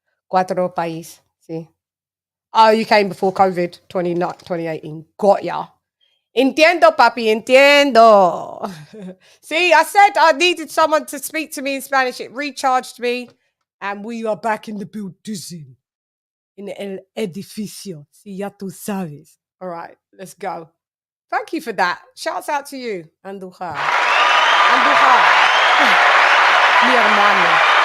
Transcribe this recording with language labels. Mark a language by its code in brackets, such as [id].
[es] 4 países, sí. [en] Oh, you came before COVID, 2018. Got ya. [es] Entiendo, papi, entiendo. [en] See, I said I needed someone to speak to me in Spanish. It recharged me. And we are back in the building. In [es] el edificio. Sí, ya tú sabes. [en] All right, let's go. Thank you for that. Shouts out to you, Andújar. Andújar. [es] Mi hermano.